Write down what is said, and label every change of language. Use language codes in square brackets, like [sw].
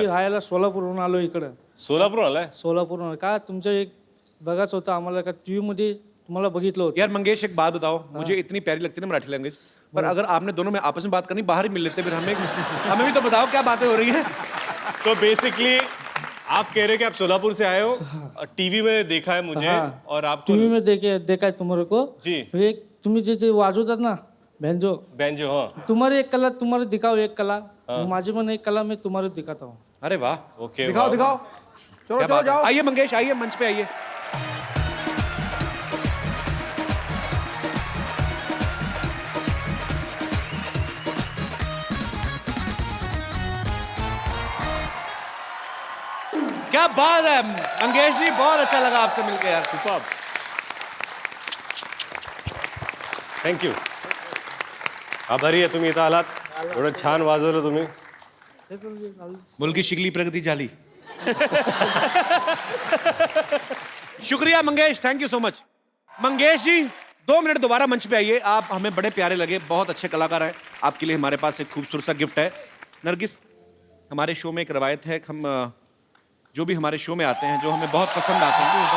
[mr] मी राहायला सोलापूरहून आलो इकडं. सोलापूर आलाय? सोलापूरहून का तुमचं एक बघायचं होतं आम्हाला, का टीव्ही मध्ये तुम्हाला बघितलं होतं. [hi] यार मंगेश, एक बात बताओ, मुझे इतनी प्यारी लगती है ना मराठी लैंग्वेज, पर अगर आपने दोनों में आपस में बात करनी, बाहर ही मिल लेते, फिर हमें भी तो बताओ क्या बातें हो रही हैं। तो बेसिकली आप कह रहे हैं कि आप सोलापुर से आए हो, टीवी में देखा है मुझे, हाँ, और आपको टीव्ही में देखा है तुम्हारे को जी. फिर एक [mr] तुम्ही जे वाजवतात ना बैंजो, [hi] बैंजो, हाँ. तुम्हारी एक कला तुम्हारे दिखाओ, एक कला [mr] माझी पण [hi] एक कला मैं तुम्हारे दिखाता हूँ. अरे वाह, ओके, दिखाओ दिखाओ, चलो क्या चलो बात है। जाओ। आइए मंगेश, आइए मंच पे आइए। क्या बात है मंगेश जी, बहुत अच्छा लगा आपसे मिलकर यार। सुपर्ब। [en] Thank you. [mr] आभारी आहे तुम्ही इथं आलात. एवढं छान वाजवलं तुम्ही. मुलगी शिकली प्रगति झाली. [hi] शुक्रिया Mangesh, thank you so much. Mangesh ji 2 minute दोबारा मंच पे आइए. आप हमें बड़े प्यारे लगे, बहुत अच्छे कलाकार हैं. आपके लिए हमारे पास एक खूबसूरत सा गिफ्ट है. नरगिस, हमारे शो में एक रवायत है, हम जो भी हमारे शो में आते हैं, जो हमें बहुत पसंद आते हैं,